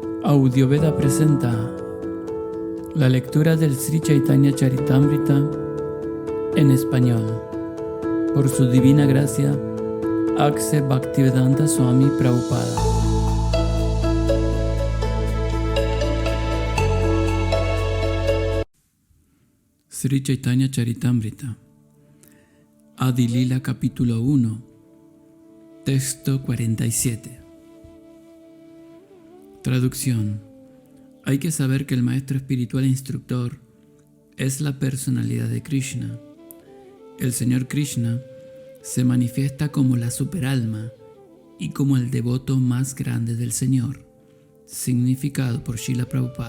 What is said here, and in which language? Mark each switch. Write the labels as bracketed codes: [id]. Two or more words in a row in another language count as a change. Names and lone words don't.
[es] Audioveda presenta la lectura del Sri Chaitanya Charitamrita en español, por su divina gracia, Akse Bhaktivedanta Swami Prabhupada. Sri Chaitanya Charitamrita, Adi Lila capítulo 1, texto 47. Traducción. Hay que saber que el maestro espiritual e instructor es la personalidad de Krishna. El Señor Krishna se manifiesta como la superalma y como el devoto más grande del Señor, significado por Srila Prabhupada.